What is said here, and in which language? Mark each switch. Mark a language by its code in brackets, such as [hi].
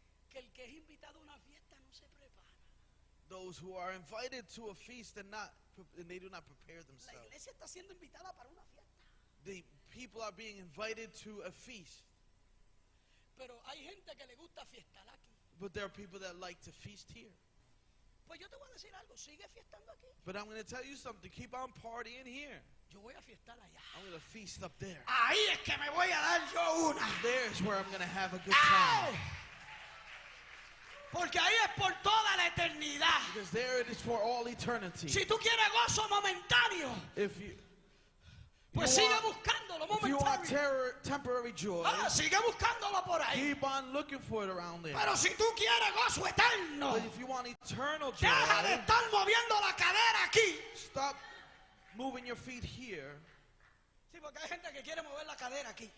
[es] Que el que es invitado a una fiesta no se prepara. [en] Those who are invited to a feast and they do not prepare [es] La [en] themselves. [es] iglesia está siendo invitada para una fiesta. [en] The people are being invited to a feast. [es] Pero hay gente que le gusta fiestar aquí. [en] But there are people that like to feast here. [es] Pues yo te voy a decir algo, sigue fiestando aquí. [en] But I'm going to tell you something. Keep on partying here. [es] Yo voy a fiestar allá. [en] I'm going to feast up there. [es] Ahí es que me voy a dar yo una. [en] There's where I'm going to have a good [es] ¡Ay! [en] time. [es] Porque ahí es por toda la eternidad. [en] Because there it is for all eternity. [es] Si tú quieres gozo momentáneo, [en] If you [es] pues [en] you [es] sigue [en] want- [es] buscándolo [en] if you want [es] momentáneo. [en] temporary joy, [es] Sigue buscándolo por ahí. [en] keep on looking for it around there. [es] Pero si tú quieres gozo eterno, [en] But if you want eternal joy, [es] deja de estar moviendo la cadera aquí. [en] stop moving your feet here. [es] Sí, porque hay gente que quiere mover la cadera aquí.